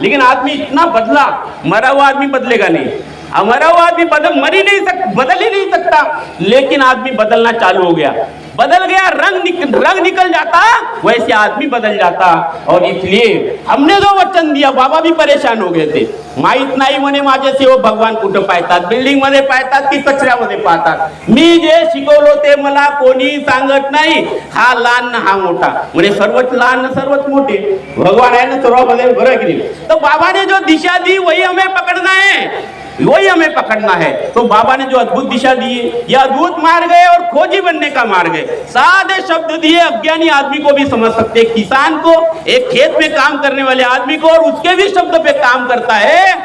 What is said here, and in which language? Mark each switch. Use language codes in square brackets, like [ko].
[hi] लेकिन आदमी इतना बदला, मरा हुआ आदमी बदलेगा नहीं, मरा हुआ आदमी बदल ही नहीं सकता। लेकिन आदमी बदलना चालू हो गया, बदल गया, रंग निकल जाता, वैसे आदमी बदल जाता। और इसलिए हमने जो वचन दिया, बाबा भी परेशान हो गए थे। [mr] माहित नाही म्हणे माझे सेवक भगवान कुठं पाहतात, बिल्डिंग मध्ये पाहतात की कचऱ्यामध्ये पाहतात। मी जे शिकवलो ते मला कोणी सांगत नाही, हा लहान ना हा मोठा, म्हणजे सर्वच लहान ना सर्वच मोठे, भगवान है ना सर्वांमध्ये, बरं की नहीं। [hi] तो बाबा ने जो दिशा दी वही हमें पकड़ना है, वही हमें पकड़ना है। तो बाबा ने जो अद्भुत दिशा दी है, यह अद्भुत मार्ग है और खोजी बनने का मार्ग है। सादे शब्द दिए, अज्ञानी आदमी को भी समझ सकते, किसान को, एक खेत में काम करने वाले आदमी को, और उसके भी शब्द पे काम करता है।